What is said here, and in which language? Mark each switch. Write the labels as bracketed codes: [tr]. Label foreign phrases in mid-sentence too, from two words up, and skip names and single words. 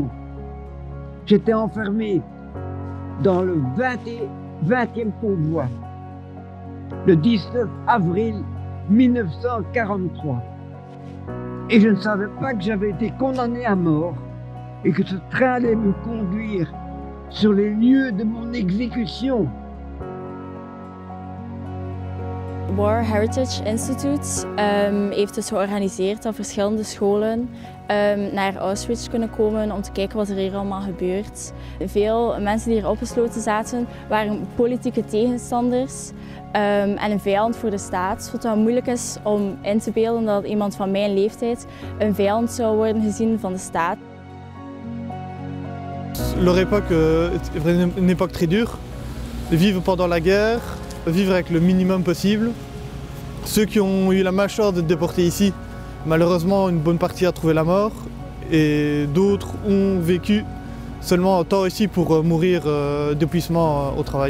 [fr] J'étais enfermé dans le 20e convoi, le 19 avril 1943. Et je ne savais pas que j'avais été condamné à mort et que ce train allait me conduire sur les lieux de mon exécution. [nl] War Heritage Institute heeft dus georganiseerd dat verschillende scholen naar Auschwitz kunnen komen om te kijken wat er hier allemaal gebeurt. Veel mensen die hier opgesloten zaten waren politieke tegenstanders en een vijand voor de staat. Wat dan moeilijk is om in te beelden dat iemand van mijn leeftijd een vijand zou worden gezien van de staat. [fr] Leur époque est une époque très dure. Vivre pendant la guerre, vivre avec le minimum possible. Ceux qui ont eu la malchance d'être déportés ici, malheureusement une bonne partie a trouvé la mort et d'autres ont vécu seulement autant ici pour mourir d'épuisement au travail.